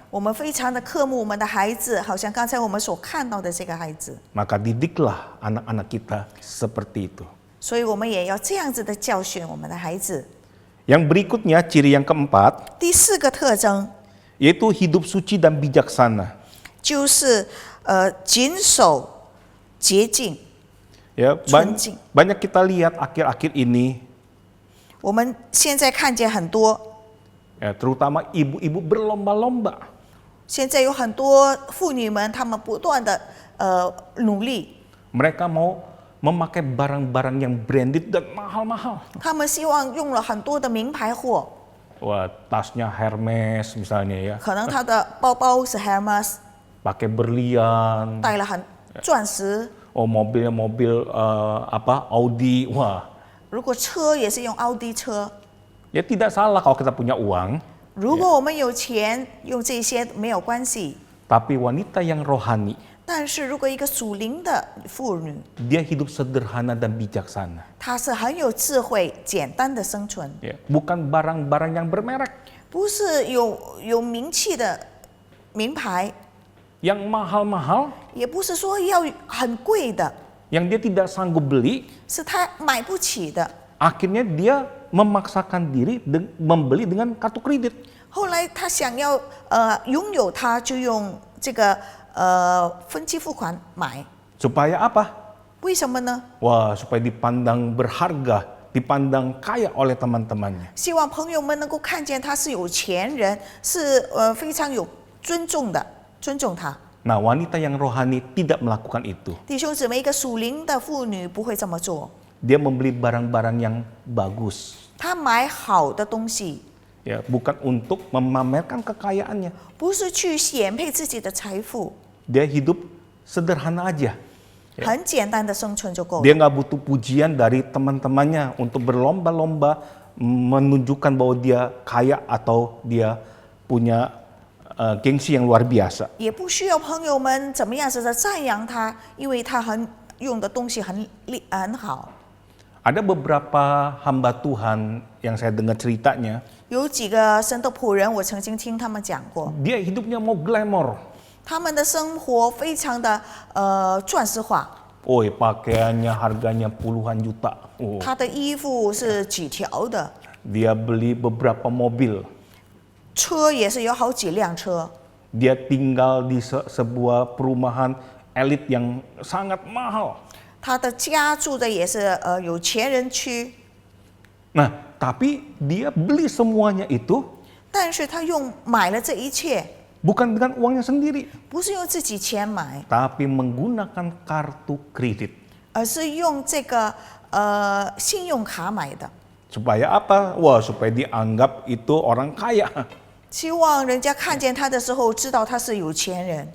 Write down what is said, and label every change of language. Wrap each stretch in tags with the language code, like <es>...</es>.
<zh>我们非常的渴慕我们的孩子，好像刚才我们所看到的这个孩子。</zh> <id>Maka didiklah anak-anak kita seperti itu.</id> <zh>所以我们也要这样子的教训我们的孩子。</zh> <id>Yang berikutnya, ciri yang keempat,</id> <zh>第四个特征</zh> <id>yaitu hidup suci dan bijaksana.</id> <zh>就是谨守洁净。</zh> <id>Ya,</id> <zh>纯净。</zh> <id>banyak kita lihat akhir-akhir ini,</id> <zh>我们现在看见很多，</zh> <id>ya, terutama ibu-ibu berlomba-lomba.</id> <zh>现在有很多妇女们，她们不断的努力，</zh> <id>Mereka mau memakai barang-barang yang branded dan mahal-mahal.</id> <zh>她们希望用了很多的名牌货，</zh> <id>Wah, tasnya Hermes misalnya ya,</id> <zh>可能她的包包是 Hermes，</zh> <id>pakai berlian.</id> <zh>带了钻石。</zh> <id>Oh, mobilnya mobil Audi. Wah,</id> <zh>如果车也是用奥迪车，</zh> <id>ya tidak salah kalau kita punya uang,</id> <zh>如果我们有钱，用这些没有关系。</zh> <id>tapi wanita yang rohani,</id> <zh>但是如果一个属灵的妇女，</zh> <id>dia hidup sederhana dan bijaksana.</id> <zh>她是很有智慧、简单的生存，</zh> <id>Ya, bukan barang-barang yang bermerek,</id> <zh>不是有名气的名牌，</zh> <id>yang mahal-mahal,</id> <zh>也不是说要很贵的，</zh> <id>yang dia tidak sanggup beli.</id> <zh>是她买不起的。</zh> <id>Akhirnya dia memaksakan diri membeli dengan kartu kredit.</id> <zh>后来她想要拥有它，就用这个分期付款买。</zh> <id>Supaya apa?</id> <zh>为什么呢？</zh> <id>Wah, supaya dipandang berharga, dipandang kaya oleh teman-temannya.</id> <zh>希望朋友们能够看见他是有钱人，是非常有尊重的，尊重他。</zh> <id>Nah, wanita yang rohani tidak melakukan itu.</id> <zh>弟兄姊妹，一个属灵的妇女不会这么做，</zh> <id>Dia membeli barang-barang yang bagus.</id> <zh>她买好的东西，</zh> <id>Ya, bukan untuk memamerkan kekayaannya.</id> <zh>不是去显配自己的财富，</zh> <id>Dia hidup sederhana aja.</id> <zh>很简单的生存就够</zh> <id>Dia</id> <zh>了。</zh> <id>nggak butuh pujian dari teman-temannya untuk berlomba-lomba menunjukkan bahwa dia kaya atau dia punya gengsi yang luar biasa.</id> <zh>也不需要朋友们怎么样子的赞扬他，因为他用的东西很好。</zh> <id>Ada beberapa hamba Tuhan yang saya dengar ceritanya,</id> <zh>有几个神的仆人，我曾经听他们讲过，</zh> <id>dia hidupnya mau glamour.</id> <zh>他们的生活非常的钻石化。</zh> <id>Oh, pakaiannya harganya puluhan juta. Oh,</id> <zh>他的衣服是几条的，</zh> <id>dia beli beberapa mobil.</id> <zh>车也是有好几辆车。</zh> <id>Dia tinggal di sebuah perumahan elit yang sangat mahal.</id> <zh>他的家住的也是有钱人区，</zh> <id>Nah, tapi dia beli semuanya itu</id> <zh>但是他买了这一切，</zh> <id>bukan dengan uangnya sendiri,</id> <zh>不是用自己钱买，</zh> <id>tapi menggunakan kartu kredit.</id> <zh>而是用这个信用卡买的，</zh> <id>Supaya apa? Wah, supaya dianggap itu orang kaya.</id> <zh>希望人家看见他的时候知道他是有钱人。</zh>